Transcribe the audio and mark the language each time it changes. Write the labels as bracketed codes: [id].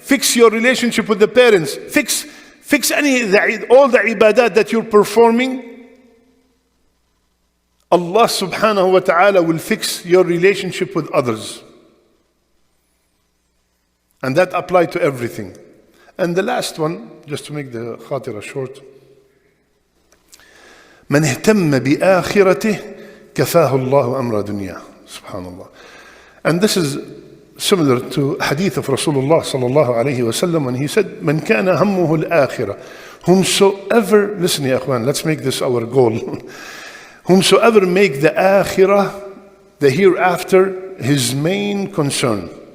[en] Fix your relationship with the parents. Fix all the ibadat that you're performing. Allah subhanahu wa ta'ala will fix your relationship with others. And that applies to everything. And the last one, just to make the khatira short. [ar] من اهتم بآخرته كفاه الله أمر دنيا. [en] Subhanallah. And this is similar to hadith of Rasulullah sallallahu alayhi wa sallam when he said, [ar] من كان همه الآخرة. [en] Whomsoever, listen ya akhwan, let's make this our goal. Whomsoever make the akhirah, the hereafter, his main concern.